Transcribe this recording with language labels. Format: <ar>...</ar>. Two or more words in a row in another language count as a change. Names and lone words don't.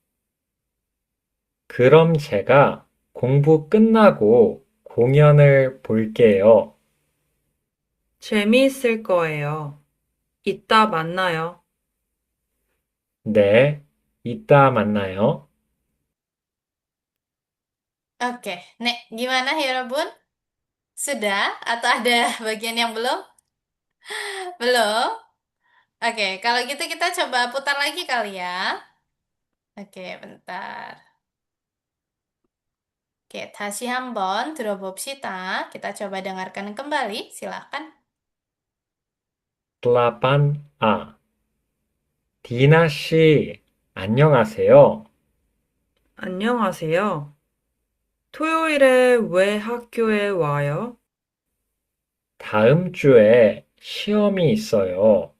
<ko>그럼 제가 공부 끝나고 공연을 볼게요. 재미있을 거예요. 이따 만나요. 네, 이따 만나요.</ko> <id>Oke, Nek, gimana ya, Bun? Sudah? Atau ada bagian yang belum? Belum? Oke, kalau gitu kita coba putar lagi kali ya. Oke, bentar. Oke,</id> <ko>다시 한번 들어봅시다.</ko> <id>Kita coba dengarkan kembali, silakan. 8A.</id> <ko>디나 씨, 안녕하세요. 안녕하세요. 토요일에 왜 학교에 와요? 다음 주에 시험이 있어요.</ko>